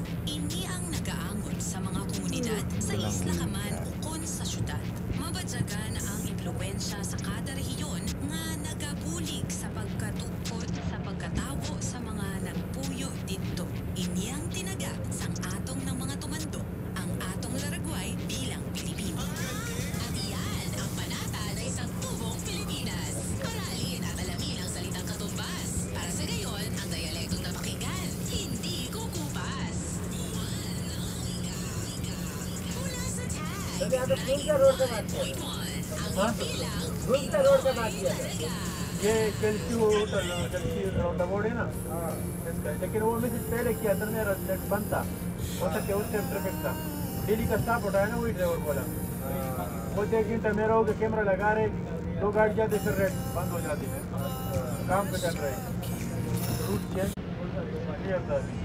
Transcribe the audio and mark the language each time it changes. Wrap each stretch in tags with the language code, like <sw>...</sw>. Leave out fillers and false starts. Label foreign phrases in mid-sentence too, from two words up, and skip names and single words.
<hil>Ini ang nagaangon sa mga komunidad sa isla ka man o kon sa syudad. Mabadyagan ang impluwensya sa kada rehiyon nga nagabulig sa pagkatukod sa pagkatawo sa mga nagpuyo didto. Ini ang tinaga sang atong ng mga tumando, ang atong laragway bilang Pilipino.</hil> <tl>At iyan ang panata na isang tubong Pilipinas. Aralin at alamin ang salitang katumbas. Para sa gayon, ang dialektong napakinggan, hindi kukupas. Mula sa tag, 9.1, ang bilang talaga.</tl> <hi>ये कल्सी</hi> <en>round about</en> <hi>है ना इसका, लेकिन वो मैं पहले किया था मेरा नेट बंद था, हो सके उस टाइम ट्रैफिक था, डेली का स्टाफ उठाया ना, वही ड्राइवर बोला वो 1 घंटा मेरा हो गया, कैमरा लगा रहे, 2 गाड़ी जाते फिर रेड बंद हो जाती है, काम पे चल रहे</hi> <en>route change clear</en> <hi>था।</hi>